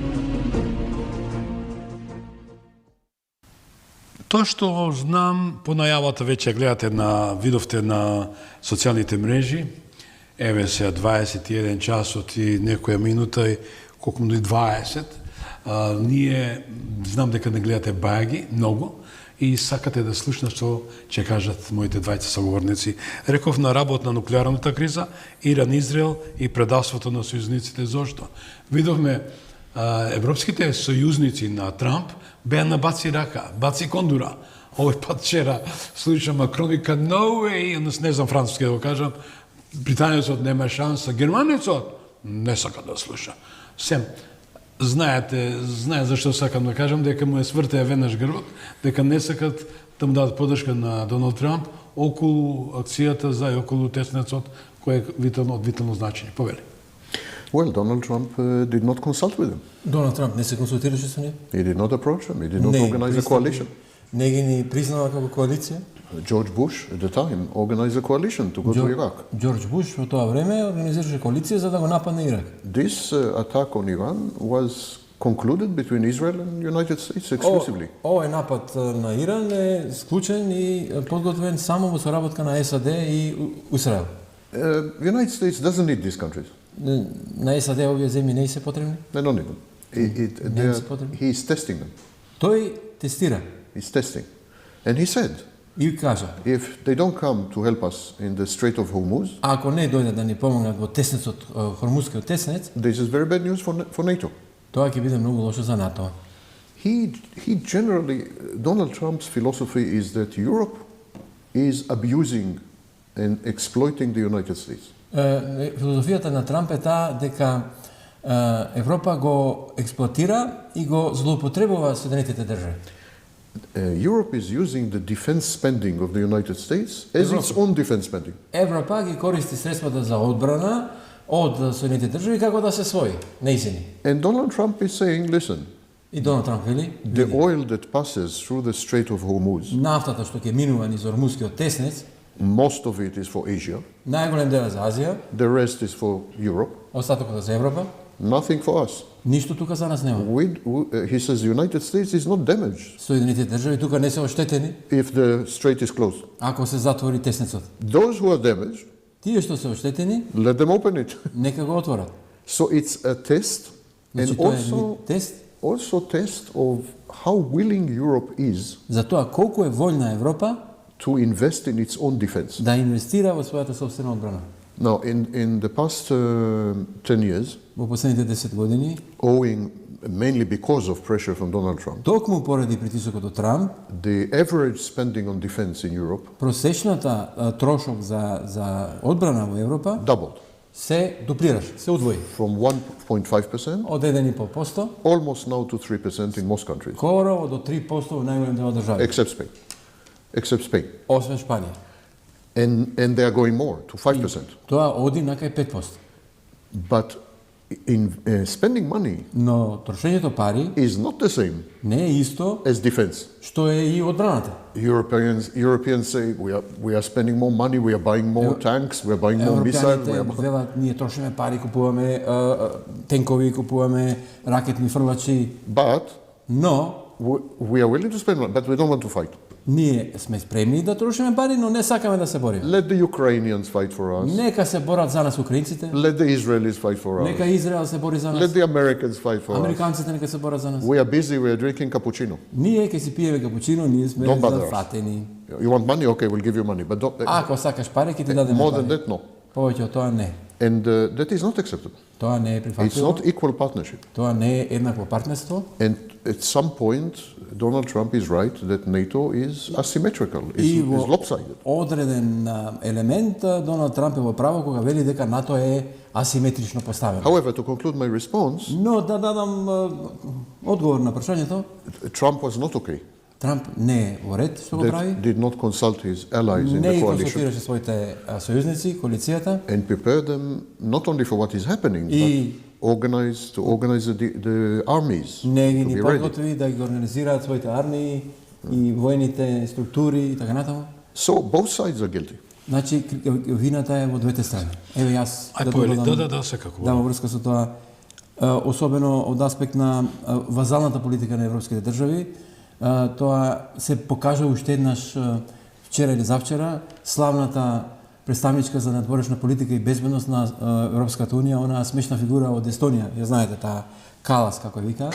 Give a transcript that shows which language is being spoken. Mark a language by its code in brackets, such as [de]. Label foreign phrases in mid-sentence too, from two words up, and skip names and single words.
[mk] Тоа што знам, по најавата веќе гледате видовте на социјалните мрежи, еве се 21 часот и некоја минута и колку и 20, ние знам дека не гледате бајаги, многу, и сакате да слушнат што ќе кажат моите двајца соговорници. Реков на работ на нуклеарната криза, Иран, Израел и предавството на сојузниците. Зошто? Видовме европските сојузници на Трамп беа на баци рака, баци кондура. Овој пат вчера слушам Макрон вика [en] no way, [mk] не знам француски да го кажам, британецот нема шанса, германецот не сака да слуша. Сем знае зашто сакам да кажам, дека му е свртеа веднаш грбот, дека не сакат да му дадат поддршка на Доналд Трамп околу акцијата за и околу теснецот, кој е од витално значење. Повели. [en] Well, Donald Trump did not consult with him. [mk] Donald Trump не се консултираше со нив. [en] He did not approach him. He did not organize a coalition. [mk] Не ги ни признава како коалиција. [en] George Bush, at the time, organized a coalition to go to Iraq. [mk] George Bush во тоа време организираше коалиција за да го нападне Ирак. [en] This attack on Iran was concluded between Israel and United States exclusively. [mk] Овој напад на Иран е склучен и подготвен само во соработка на САД и Израел. [en] United States doesn't need these countries. [mk] На САД овие земји не се потребни? [en] They don't need them. He is testing them. [mk] Тој тестира. [en] He's testing. And he said, [mk] и кажа, [en] if they don't come to help us in the Strait of Hormuz, [mk] ако не дојдат да ни помогнат во теснецот, Хормузскиот теснец, [en] this is very bad news for NATO. [mk] Тоа ќе биде многу лошо за НАТО. [en] He generally, Donald Trump's philosophy is that Europe is abusing and exploiting the United States. [mk] Филозофијата на Трамп е таа дека Европа го експлоатира и го злоупотребува Соединетите држави. [en] Europe is using the defense spending of the United States as its own defense spending. [mk] Европа ги користи средствата за одбрана од Соединетите држави како да се своји, нејзини. [en] And Donald Trump is saying, listen, [mk] и Доналд Трамп вели, [en] the oil that passes through the Strait of Hormuz, [mk] нафтата што ќе минува низ Ормузскиот теснец, [en] most of it is for Asia. [mk] Најголем дел за Азија. [en] The rest is for Europe. [mk] Остатокот за Европа. [en] Nothing for us. [mk] Ништо тука за нас нема. [en] He says the United States is not damaged. [mk] Соединетите држави тука не се оштетени. [en] If the strait is closed. [mk] Ако се затвори теснецот. [en] Those who are damaged [mk] Тие што се оштетени, [en] let them open it. [mk] нека го отворат. [en] So it's a test, and [mk] Значи тоа е вид тест [en] also test of how willing Europe is [mk] за тоа колку е вољна Европа [en] to invest in its own defense. [mk] да инвестира во својата собствена одбрана. [en] Now, in the past 10 years, [mk] Во последните 10 години, [en] owing mainly because of pressure from Donald Trump, [mk] токму поради притисокот од Трамп, [en] the average spending on defense in Europe [mk] просечната трошок за одбрана во Европа [en] doubled [mk] се дуплираше, се удвои. [en] from 1.5% [mk] Од 1,5% [en] almost now to 3% in most countries, [mk] скоро до 3% во најголем дел од државите, [en] except Spain. [mk] освен Шпанија. [en] And they are going more, to 5%. [mk] Тоа оди на кај 5%. [en] But in spending money [mk] Но трошењето пари [en] is not the same [mk] не е исто [en] as defense. [mk] што е и одбраната. [en] Europeans say we are spending more money, we are buying more tanks, we are buying more missiles. [mk] Европјаните велат ние трошиме пари, купуваме тенкови, купуваме ракетни фрлачи, [en] But [mk] но [en] we are willing to spend money, but we don't want to fight. [mk] ние сме спремни да трошиме пари, но не сакаме да се бориме. [en] Let the Ukrainians fight for us. [mk] Нека се борат за нас украинците, [en] Let the Israelis fight for us. [mk] нека Израел се бори за [en] Let [mk] нас, [en] the Americans fight for us. [mk] американците нека се борат за нас. [en] We are busy, we are drinking cappuccino. [mk] Ние ќе си пиеме капучино, ние сме [en] Don't bother us. [mk] зафатени. [en] You want money? Okay, we'll give you money. But don't, [mk] Ако сакаш пари, ќе ти дадеме [en] more than [mk] пари. [en] that, no. [mk] Повеќе од тоа не. [en] And that is not acceptable. [mk] Тоа не е [en] It's [mk] прифатливо. [en] not equal partnership. [mk] Тоа не е еднакво партнерство. [en] And at some point, Donald Trump is right that NATO is asymmetrical, [mk] И [en] is [mk] во [en] lopsided. [mk] одреден елемент Доналд Трамп е во право кога вели дека НАТО е асиметрично поставено. [en] However, to conclude my response, [mk] Но да дадам одговор на прашањето, [en] Trump was not okay. [mk] Трамп не е во ред што го прави. [en] That did not consult his allies in [mk] Не [en] the [mk] ги [en] coalition [mk] консултираше своите сојузници, коалицијата, [en] and prepare them not only for what is happening, [mk] И- [en] but organize the armies [mk] не ги [en] to [mk] ни [en] be ready. [mk] подготви да ги организираат своите армии и воените структури и така натаму. So both sides are guilty. Значи вината е во двете страни. Еве јас Ај повели, да, секако. Да, во врска со тоа, особено од аспект на вазалната политика на европските држави, тоа се покажа уште еднаш вчера или завчера, славната представничка за надворешна политика и безбедност на Европската унија, онаа смешна фигура од Естонија, ја знаете, таа Калас, како ја вика.